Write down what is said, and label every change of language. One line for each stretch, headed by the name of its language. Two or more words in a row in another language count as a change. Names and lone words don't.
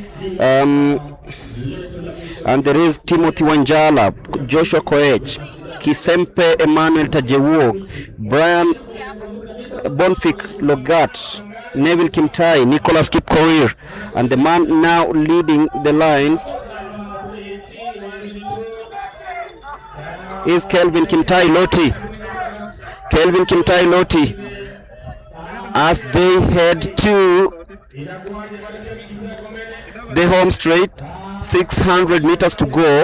English: And there is Timothy Wanjala, Joshua Koech, Kisempe Emmanuel Tajewok, Brian Bonfik Logat, Neville Kimtai, Nicholas Kipkorir, and the man now leading the lines is Kelvin Kimtai Loti. Kelvin Kimtai Loti, as they head to the home straight, 600 meters to go.